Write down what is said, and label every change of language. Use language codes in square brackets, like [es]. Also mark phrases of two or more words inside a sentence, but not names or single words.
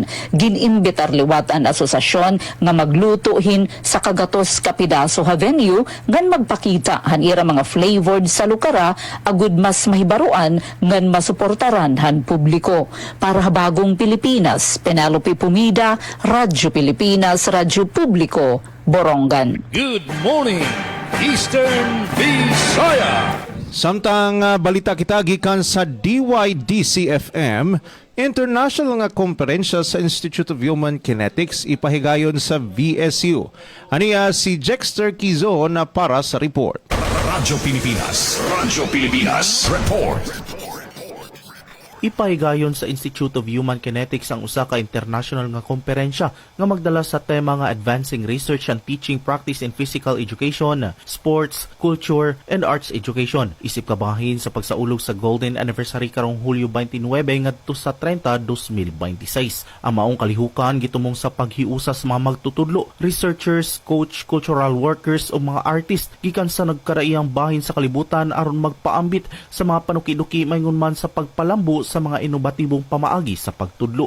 [war] Gin-imbitar liwat ang asosasyon nga maglutuhin sa kagatos kapidaso ha venue ngan magpakita han ira mga flavored sa lukara agud mas mahibaruan ngan masuportaran han publiko. [tl] Para bagong Pilipinas, Penelope Pumida, Radyo Pilipinas, Radyo Publiko, Borongan. [en] Good morning, Eastern Visaya. [ceb] Samtang balita kita gikan sa DYDC-FM, international nga komperensya sa Institute of Human Kinetics ipahigayon sa VSU. Aniya si Jexter Quizon na para sa report. Radyo Pilipinas Report. Ipahigayon sa Institute of Human Kinetics ang usa ka international nga komperensya nga magdala sa tema nga Advancing Research and Teaching Practice in Physical Education, Sports, Culture, and Arts Education. Isip kabahin sa pagsaulog sa Golden Anniversary karong Hulyo 29 ngadto sa 30, 2026. Ang maong kalihukan gitumong sa paghiusa sa mga magtutudlo, researchers, coach, cultural workers o mga artist gikan sa nagkaraiyang bahin sa kalibutan aron magpaambit sa mga panukiduki mayngon man sa pagpalambo sa mga inobatibong pamaagi sa pagtudlo.